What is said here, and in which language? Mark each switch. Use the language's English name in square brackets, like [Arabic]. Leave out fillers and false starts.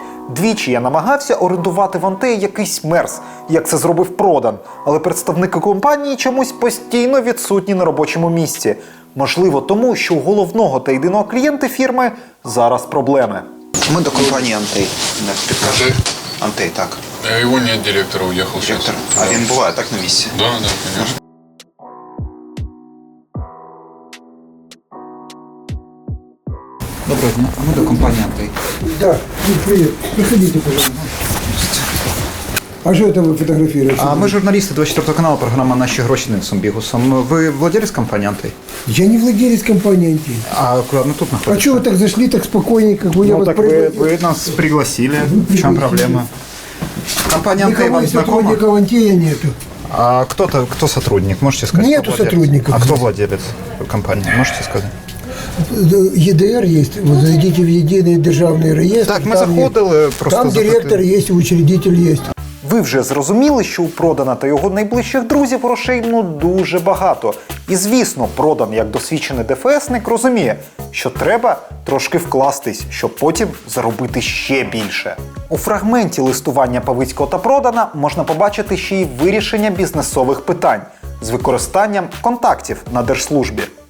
[Ukrainian] Двічі я намагався орендувати в Антеї якийсь мерс, як це зробив Продан, але представники компанії чомусь постійно відсутні на робочому місці. Можливо, тому, що у головного та єдиного клієнта фірми зараз проблеми. Ми до компанії Антей. Не підкажи. Антей, так. [Russian] Его нет, директор уехал сейчас. [Ukrainian] А він буває так на місці? [Russian] Да, конечно. [Ukrainian] Доброго дня. А ми до компанії Антей. [Russian] Да, привет. Приходите, пожалуйста. А что это вы фотографируете? [Ukrainian] А ми журналісти 24 каналу, програма «Наші гроші» з Денисом Бігусом. Ви владелец компанії Антей? [Russian] Я не владелец компании «Антей». А куда? Ну тут находится. А что вы так зашли, так спокойненько? Как бы я Ну вас так вы нас пригласили. В чем проблема? Компания Антей вам знакома? Сотрудников «Антея» нету. А кто сотрудник? Можете сказать? Нету кто владелец? сотрудников. А кто владелец компании? Можете сказать? ЕДР есть. Вот зайдите в единый державный реестр. [Ukrainian] Так, ми заходили, просто [Russian] там директор есть, учредитель есть. [Ukrainian] Ви вже зрозуміли, що у Продана та його найближчих друзів грошей дуже багато. І звісно, Продан, як досвідчений ДФСник, розуміє, що треба трошки вкластись, щоб потім заробити ще більше. У фрагменті листування Павицького та Продана можна побачити ще й вирішення бізнесових питань з використанням контактів на держслужбі.